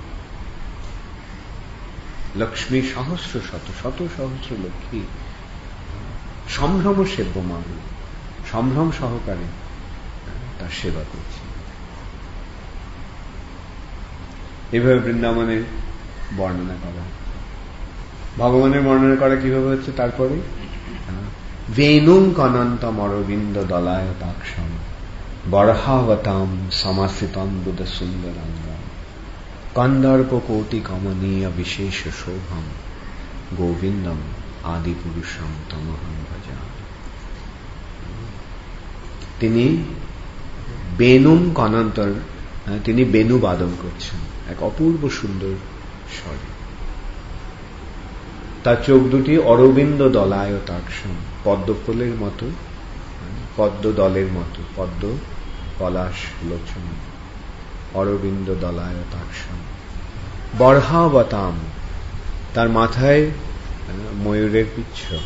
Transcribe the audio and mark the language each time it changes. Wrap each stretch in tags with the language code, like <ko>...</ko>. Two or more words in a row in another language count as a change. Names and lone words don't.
<sa>লক্ষ্মী সহস্র শত, শত সহস্র লক্ষ্মী সম্ভ্রম সেব্যমান,</sa> <bn>সম্ভ্রম সহকারে তার সেবা করছে। এভাবে বৃন্দাবনের বর্ণনা করা, ভগবানের বর্ণনা করা কিভাবে হচ্ছে।</bn> <sa>তারপরে বেনুং কনন্তম অরবিন্দ দলায় তাক্ষম বরহাবতাম সমাসিতম বুধ সুন্দরাঙ্গম কন্দর্প কোটি কমনীয় বিশেষ শোভম গোবিন্দম আদি পুরুষম তমহং ভজামি।</sa> <bn>তিনি</bn> <sa>বেনুং কনন্তর,</sa> <bn>তিনি বেনু বাদন করছেন এক অপূর্ব সুন্দর স্বরে। তার চোখ দুটি</bn> <sa>অরবিন্দ দলায় তাক্ষম,</sa> <bn>পদ্মফুলের মতো, পদ্ম দলের মতো, পদ্ম পলাশ লোচন,</bn> <sa>অরবিন্দ দলায় তাক্ষম বরহাবতাম,</sa> <bn>তার মাথায় ময়ূরের পিচ্ছ,</bn>